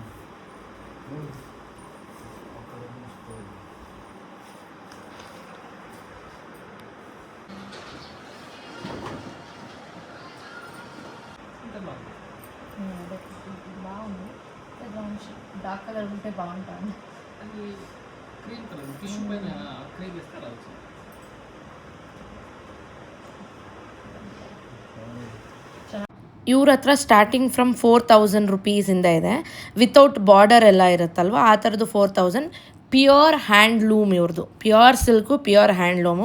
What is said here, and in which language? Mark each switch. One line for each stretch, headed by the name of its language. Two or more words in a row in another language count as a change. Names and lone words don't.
Telugu: బాగుంది.
English: dark colour
Telugu: ఉంటే బాగుంటుంది. అది
English: cream colour tissue
Telugu: పైన క్రీమ్ వేస్తే అలా వచ్చింది.
Kannada: ಇವ್ರ ಹತ್ರ
English: starting from
Kannada: 4,000 ರುಪೀಸಿಂದ ಇದೆ.
English: without border
Kannada: ಎಲ್ಲ ಇರುತ್ತಲ್ವ, ಆ ಥರದ್ದು 4,000.
English: pure handloom
Kannada: ಇವ್ರದ್ದು,
English: pure silk, pure handloom.